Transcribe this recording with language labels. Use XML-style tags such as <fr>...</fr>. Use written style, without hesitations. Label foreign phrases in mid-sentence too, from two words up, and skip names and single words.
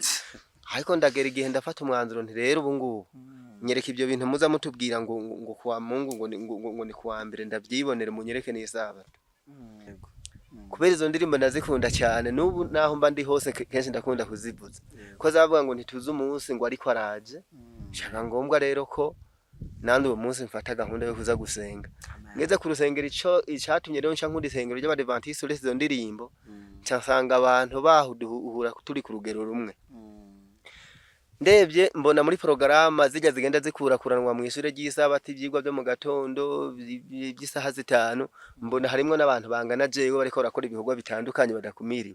<rn>Ariko ndagera igihe ndafata umwanzuro nti rero ubu ngubu nyereka ibyo bintu muza mutubwira ngo</rn> <sw>kuwa Mungu</sw> <rn>ngo ni kuwa mbere ndabyibonere munyereke n'isabato. yego Kubera izo ndirimbo ndazikunda cyane n'ubu naho mba ndi hose kenshi ndakunda kuzivuza ko zavuga ngo ntituze umunsi ngo ariko araje, shaka ngombwa rero ko nandi uwo munsi mfata gahunda yo kuza gusenga. Ngeze ku rusengero icatumye rero nca nkunda isengero ry'abadivantiste uretse izo ndirimbo nsanga abantu bahuduhura turi ku rugero rumwe. Ndebye mbona muri porogaramu zijya zigenda zikurakuranwa mu ishure ry'isabato ivyigwa byo mu gatondo by'isaha 5 mbona harimo n'abantu bangana jewe bariko barakora ibikorwa bitandukanye badakumiriwe.</rn>